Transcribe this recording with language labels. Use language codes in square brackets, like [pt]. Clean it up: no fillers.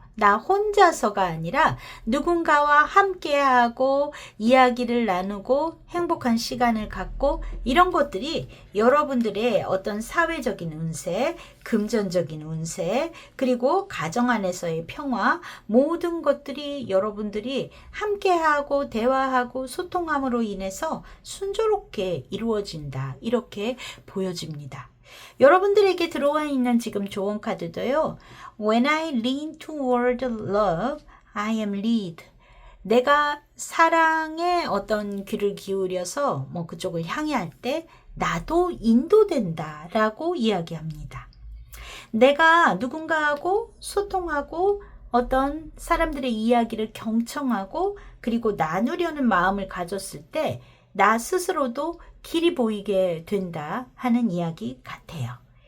[ko] 나 혼자서가 아니라 누군가와 함께하고 이야기를 나누고 행복한 시간을 갖고 이런 것들이 여러분들의 어떤 사회적인 운세, 금전적인 운세, 그리고 가정 안에서의 평화 모든 것들이 여러분들이 함께하고 대화하고 소통함으로 인해서 순조롭게 이루어진다. 이렇게 보여집니다. 여러분들에게 들어와 있는 지금 조언 카드도요. [en] When I lean toward love, I am led. [ko] 내가 사랑에 어떤 귀를 기울여서 그쪽을 향해 할 때 나도 인도된다 라고 이야기합니다. 내가 누군가하고 소통하고 어떤 사람들의 이야기를 경청하고 그리고 나누려는 마음을 가졌을 때 나 스스로도 길이 보이게 된다 하는 이야기 같아요.